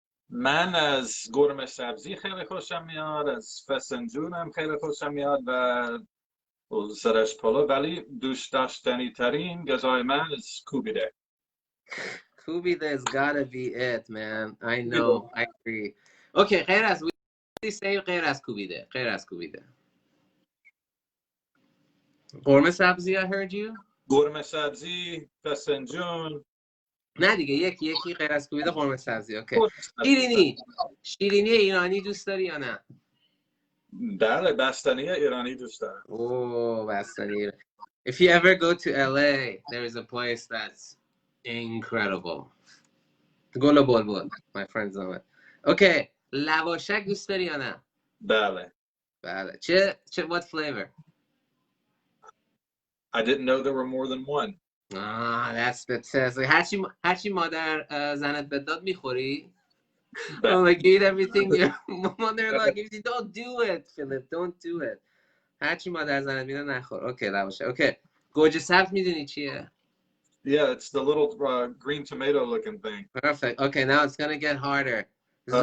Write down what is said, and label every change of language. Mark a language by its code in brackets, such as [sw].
[fa] من از قرمه سبزی خیلی خوشم میاد، از فسنجونم خیلی خوشم میاد و سرش پلو، ولی دوست داشتنی ترین غذای من از کوبیده. [en] Kubide has gotta be it, man. I know. I agree. [fa] Okay, غیر از [en] we say [fa] غیر از کوبیده. [en] قرمه سبزی, I heard you. [fa] قرمه سبزی، فسنجون. نه دیگه یکی غیر از کوبیده قرمه سبزی. اوکی. شیرینی ایرانی دوست داری یا نه؟ بله، بستنی ایرانی دوست دارم. Oh, بستنی. [en] If you ever go to LA, there is a place that's incredible. [fa] گل و بلبل. [en] My friends know it. [fa] Okay. لواشک دوست داری یا نه؟ بله. [en] بله. What flavor? I didn't know there were more than one. That's the test. [fa] Like, هرچی مادر زنت به داد میخوری؟ بله. [en] Oh, like eat everything your mother-in-law gives you. Don't do it, Philip. Don't do it. [fa] هرچی مادر زنت میده نخور. [en] Okay, لواشک. Okay. [fa] گوجه سبز میدونی چیه؟ [en] Yeah, it's the little green tomato looking thing. Perfect. Okay, now it's gonna get harder. Uh-oh.